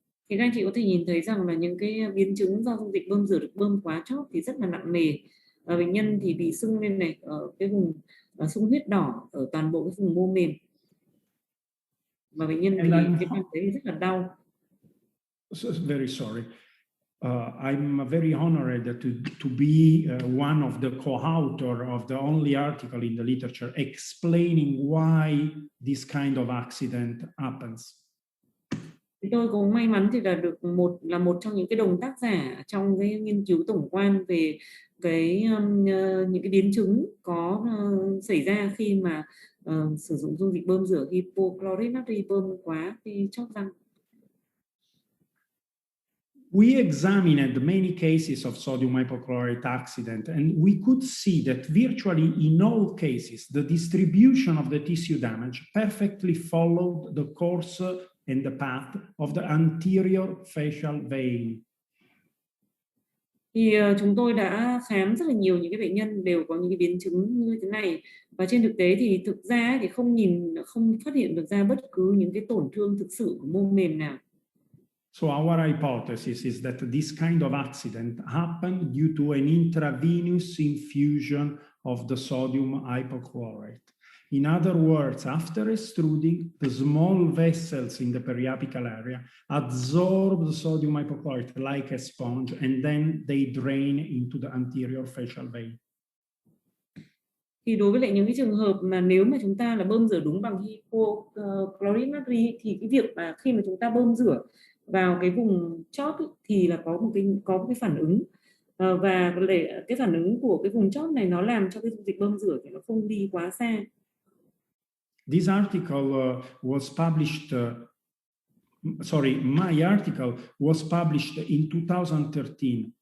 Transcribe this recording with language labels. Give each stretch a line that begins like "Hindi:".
Vietnamese: Thì các anh chị có thể nhìn thấy rằng là những cái biến chứng do dung dịch bơm rửa được bơm quá chót thì rất là nặng nề. Bệnh nhân thì bị sưng lên này ở cái vùng sung huyết đỏ ở toàn bộ cái vùng mô mềm. Và bệnh nhân thì cái bệnh đấy rất là đau.
English: So, very sorry. I'm very honored to be one of the co-author of the only article in the literature explaining why this kind of accident happens.
Vietnamese: Tôi cũng may mắn thì là được một trong những cái đồng tác giả trong cái nghiên cứu tổng quan về cái những cái biến chứng có xảy ra khi mà sử dụng dung dịch bơm rửa hypochlorite natri bơm quá khi chóp răng.
English: We examined many cases of sodium hypochlorite accident, and we could see that virtually in all cases, the distribution of the tissue damage perfectly followed the course and the path of the anterior facial vein.
Vietnamese: Thì chúng tôi đã khám rất là nhiều những cái bệnh nhân đều có những cái biến chứng như thế này, và trên thực tế thì thực ra thì không phát hiện được ra bất cứ những cái tổn thương thực sự của mô mềm nào.
English: So our hypothesis is that this kind of accident happened due to an intravenous infusion of the sodium hypochlorite. In other words, after extruding, the small vessels in the periapical area absorb the sodium hypochlorite like a sponge, and then they drain into the anterior facial vein.
Vietnamese: Thì đối với lại những cái trường hợp mà nếu mà chúng ta là bơm rửa đúng bằng hypochlorite natri thì cái việc mà khi mà chúng ta bơm rửa vào cái vùng chóp thì là có một cái phản ứng, và cái phản ứng của cái vùng chóp này nó làm cho cái dung dịch bơm rửa thì nó không đi quá xa.
English: This article was published. My article was published in 2013.